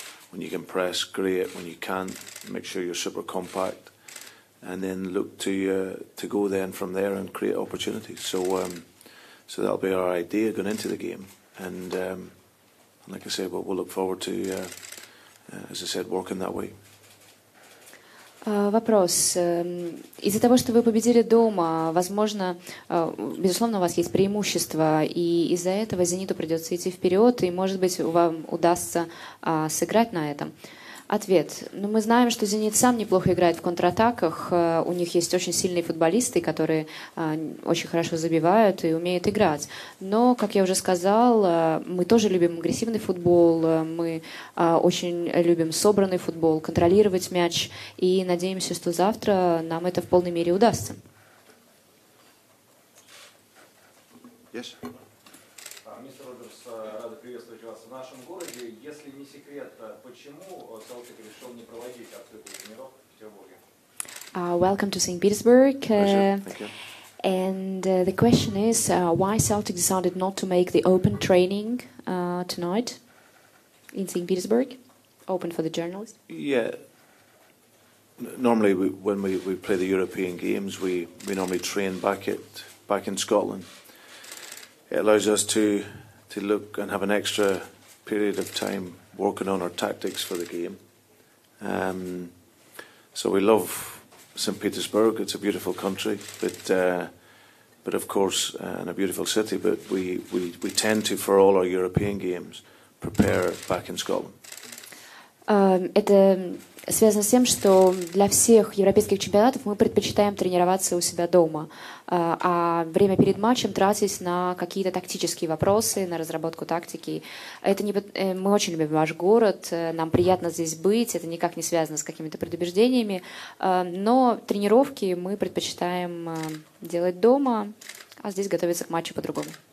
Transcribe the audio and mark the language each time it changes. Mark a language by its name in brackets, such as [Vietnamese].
[English] When you can press, great. When you can't, make sure you're super compact, and then look to go then from there and create opportunities. So that'll be our idea going into the game. And like I said, we'll look forward to, as I said, working that way. [Russian] Вопрос. Из-за того, что вы победили дома, возможно, безусловно, у вас есть преимущество, и из-за этого «Зениту» придется идти вперед, и, может быть, вам удастся сыграть на этом. Ответ. Ну, мы знаем, что «Зенит» сам неплохо играет в контратаках. У них есть очень сильные футболисты, которые очень хорошо забивают и умеют играть. Но, как я уже сказал, мы тоже любим агрессивный футбол, мы очень любим собранный футбол, контролировать мяч. И надеемся, что завтра нам это в полной мере удастся. [English] Yes. [Russian] Мистер Роджерс, рада приветствовать вас в нашем городе. Если не секрет, почему Селтик решил не проводить открытую тренировку в Петербурге? [English] Welcome to St. Petersburg. Thank you. And the question is, why Celtic decided not to make the open training tonight in St. Petersburg, open for the journalists? Yeah. Normally, when we play the European games, we normally train back in Scotland. It allows us to look and have an extra period of time working on our tactics for the game. So we love St. Petersburg. It's a beautiful country, but of course, and a beautiful city. But we tend to, for all our European games, prepare back in Scotland. [Russian] Это связано с тем, что для всех европейских чемпионатов мы предпочитаем тренироваться у себя дома, а время перед матчем тратить на какие-то тактические вопросы, на разработку тактики. Мы очень любим ваш город, нам приятно здесь быть, это никак не связано с какими-то предубеждениями, но тренировки мы предпочитаем делать дома, а здесь готовиться к матчу по-другому.